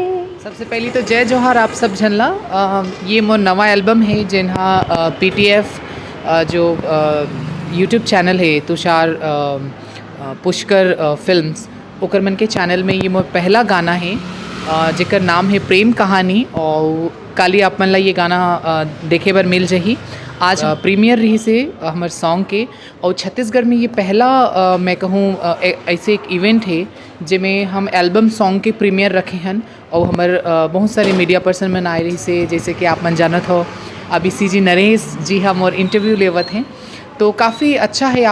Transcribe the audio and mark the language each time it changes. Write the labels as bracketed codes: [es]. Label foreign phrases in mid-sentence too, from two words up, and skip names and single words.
[hne] सबसे पहली तो जय जोहार आप सब झनला। ये मोर नवा एल्बम है जिन्हा PTF जो [en] YouTube channel [hne] है तुषार पुष्कर फिल्म्स ओकर मन के चैनल में ये मोर पहला गाना है जेकर नाम है प्रेम कहानी, और काली आप मन ला ये गाना देखे बर मिल जही। आज प्रीमियर रही से हमारे सॉन्ग के, और छत्तीसगढ़ में ये पहला मैं कहूँ ऐसे एक इवेंट है जिसमें हम [en] album song [hne] के प्रीमियर रखे हैं, और हमारे बहुत सारे [en] media person [hne] मन आए रही से, जैसे कि आप मन जानत हो अभी CG नरेश जी हम और इंटरव्यू लेवत हैं, तो काफ़ी अच्छा है।